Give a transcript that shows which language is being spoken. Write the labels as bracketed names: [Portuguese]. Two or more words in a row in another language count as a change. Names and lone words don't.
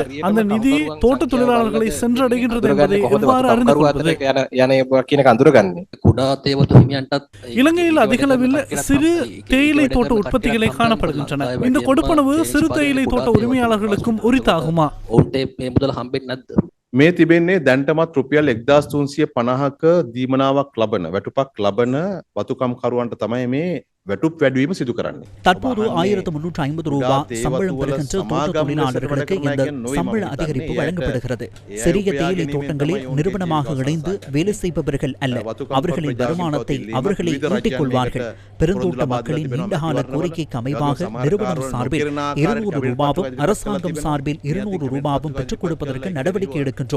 [Tamil] அந்த நிதி தோட்ட தொழிலாளர்களை சென்றடைகின்றது என்பதை எவ்வாறு அறிந்து கொள்வது? இலங்கையில் அதிகளவில் சிறு தேயிலை தோட்ட உற்பத்திகளை காணப்படுகின்றன. இந்த கொடுப்பனவு சிறு தேயிலை தோட்ட உரிமையாளர்களுக்கும் உரித்தாகுமா? [Sinhala] මේ තිබෙන්නේ දැන්ටමත් රුපියල් 1350ක දීමනාවක් ලබන වැටුපක් ලබන වතුකම්කරුවන්ට තමයි මේ වැටුප් වැඩිවීම සිදු කරන්නේ. [Tamil] தற்போது 1350 ரூபாய் சம்பளம் பெறுகின்ற தோட்ட தொழிலாளர்களுக்கு இந்த சம்பள அதிகரிப்பு வழங்கப்படுகிறது. சிறிய தேயிலை தோட்டங்களில் நிறுவனமாக இணைந்து வேலை செய்பவர்கள் அல்ல. அவர்களின் வருமானத்தை அவர்களை ஈட்டிக் கொள்வார்கள். பெருந்தோட்ட மக்களின் நீண்டகால கோரிக்கைக்கு அமைவாக நிறுவனம் சார்பில் 200 ரூபாவும் அரசாங்கம் சார்பில் 200 ரூபாவும் பெற்றுக் கொடுப்பதற்கு நடவடிக்கை எடுக்கின்றோம்.